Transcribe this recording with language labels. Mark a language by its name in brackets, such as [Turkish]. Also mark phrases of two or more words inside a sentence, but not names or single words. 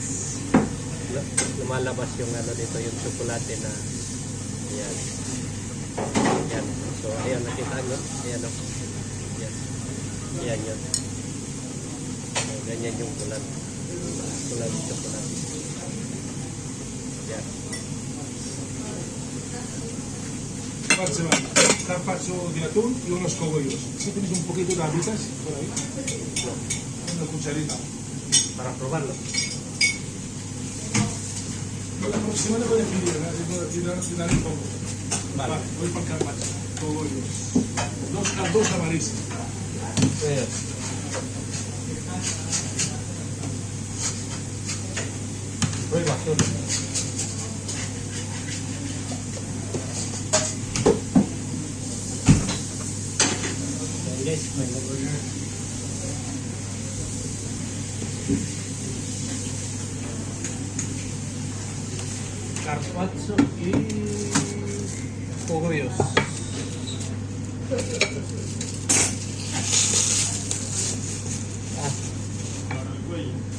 [Filipino] Lumalabas yung dito yung tsokolate na ayan. Ayan. So ayan, nakita nyo. Ayan o. Ayan. Ayan yun. So, ganyan yung kulan. Kulan yung tsokolate. Ayan. [Spanish] Carpaccio de atún y unos cogollos. Si tienes un poquito de habitas por ahí, una cucharita. Para probarlo. La próxima le voy a pedir, tirar un poco. Vale. Voy para el carpaccio. Cogollos. Dos amarillos. Prueba solo. [Filipino] Guys, may nag-order. [Spanish] Carpaccio y cogollos. Para el cuello.